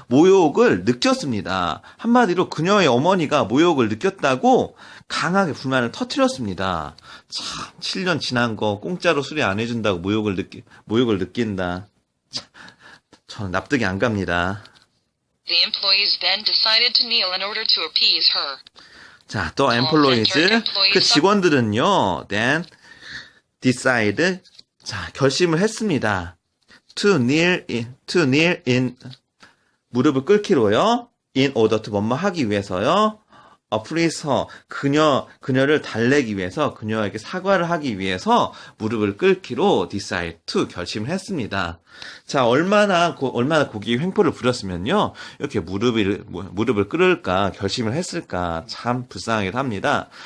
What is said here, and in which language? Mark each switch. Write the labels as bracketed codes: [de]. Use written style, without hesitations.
[ko] 모욕을 느꼈습니다. 한마디로 그녀의 어머니가 모욕을 느꼈다고 강하게 불만을 터뜨렸습니다. 참, 7년 지난 거 공짜로 수리 안 해준다고 모욕을 느낀다. 참, 저는 납득이 안 갑니다. [en] The employees then decided to kneel in order to appease her. [ko] 자, 또 employees, 그 직원들은요, [en] then, decide, [ko] 자, 결심을 했습니다. [en] to kneel in, [ko] 무릎을 꿇기로요. [en] in order to [ko] 뭐뭐 하기 위해서요. [en] please her, [ko] 그녀를 달래기 위해서, 그녀에게 사과를 하기 위해서 무릎을 꿇기로 [en] decide to [ko] 결심을 했습니다. 자, 얼마나 고기 횡포를 부렸으면요. 이렇게 무릎을 꿇을까, 결심을 했을까, 참 불쌍하기도 합니다.